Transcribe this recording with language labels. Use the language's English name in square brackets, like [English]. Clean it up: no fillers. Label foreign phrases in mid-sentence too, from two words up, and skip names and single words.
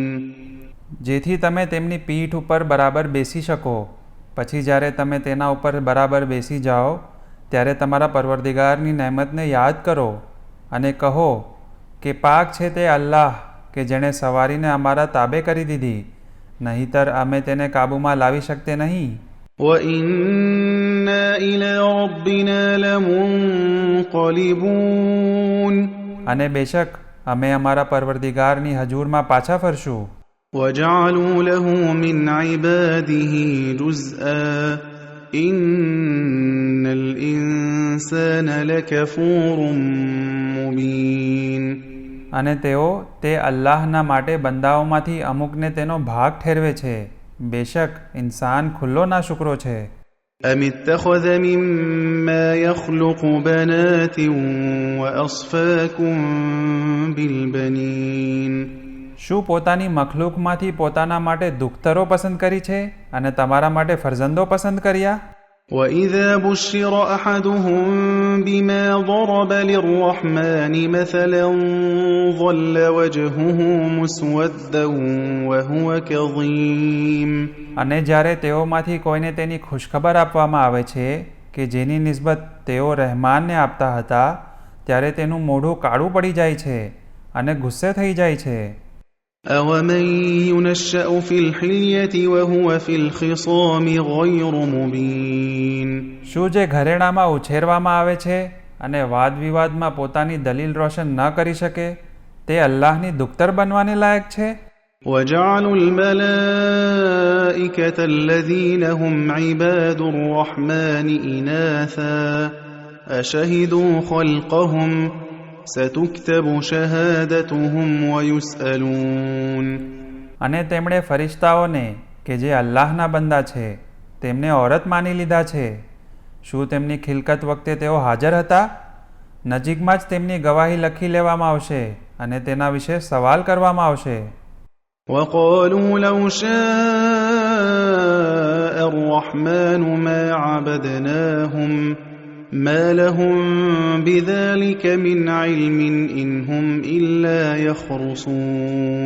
[Gujarati] જેથી તમે તેમની પીઠ ઉપર બરાબર બેસી શકો. પછી જ્યારે તમે તેના ઉપર બરાબર બેસી જાઓ ત્યારે તમારા પરવરદિગારની નહેમતને યાદ કરો અને કહો કે પાક છે તે અલ્લાહ કે જેણે સવારીને અમારા તાબે કરી દીધી નહીંતર અમે તેને કાબૂમાં લાવી શકતે નહીં. [Arabic] وَإِنَّا إِلَى رَبِّنَا لَمُنْقَلِبُونَ [Gujarati] અને બેશક અમે અમારા પરવરદિગારની હજૂરમાં પાછા ફરશું. [Arabic] وَجَعَلُوا لَهُ مِنْ عِبَادِهِ جُزْءًا إِنَّ الْإِنسَانَ لَكَفُورٌ مُبِينٌ [Gujarati] અને તેઓ તે અલ્લાહના માટે બંદાઓમાંથી અમુકને તેનો ભાગ ઠેરવે છે. બેશક ઇન્સાન ખુલ્લો ના શુક્રો છે. [Arabic] أَمِ اتَّخَذَ مِمَّا يَخْلُقُ بَنَاتٍ وَأَصْفَاكُم بِالْبَنِينَ [Gujarati] શું પોતાની મખલૂકમાંથી પોતાના માટે દુખ્તરો પસંદ કરી છે અને તમારા માટે ફરજંદો પસંદ કર્યા? [Arabic] وَإِذَا بُشِّرَ أَحَدُهُم بِمَا ضَرَبَ لِلرَّحْمَنِ مَثَلًا ظَلَّ وَجْهُهُ مُسْوَدًّا وَهُوَ كَظِيمٌ. [Gujarati] અને જ્યારે તેઓમાંથી કોઈને તેની ખુશખબર આપવામાં આવે છે કે જેની નિસ્બત તેઓ રહેમાનને આપતા હતા, ત્યારે તેનું મોઢું કાળું પડી જાય છે અને ગુસ્સે થઈ જાય છે. [Arabic] أَوَمَن يُنَشَّأُ فِي الْحِلْيَةِ وَهُوَ فِي الْخِصَامِ غَيْرُ مُبِينٍ. [Gujarati] શું જે ઘરેણામાં ઉછેરવામાં આવે છે અને વાદવિવાદમાં પોતાની દલીલ રોશન ન કરી શકે, તે અલ્લાહની દુખ્તર બનવાને લાયક છે? [Arabic] وَجَعَلُوا الْمَلَائِكَةَ الَّذِينَ هُمْ عِبَادُ الرَّحْمَنِ إِنَاثًا أَشَهِدُوا خَلْقَهُمْ سَتُكْتَبُ شَهَادَتُهُمْ وَيُسْأَلُونَ. [Gujarati] અને તેમણે ફરિશ્તાઓને કે જે અલ્લાહના બંદા છે તેમને ઔરત માની લીધા છે. શું તેમની ખિલકત વખતે તેઓ હાજર હતા? નજીકમાં જ તેમની ગવાહી લખી લેવામાં આવશે અને તેના વિશે સવાલ કરવામાં આવશે. [Arabic] وَقَالُوا لَوْ شَاءَ الرَّحْمَنُ مَا عَبَدْنَاهُمْ مَا لَهُم بِذَلِكَ مِنْ عِلْمٍ إِنْ هُمْ إِلَّا يَخْرُصُونَ.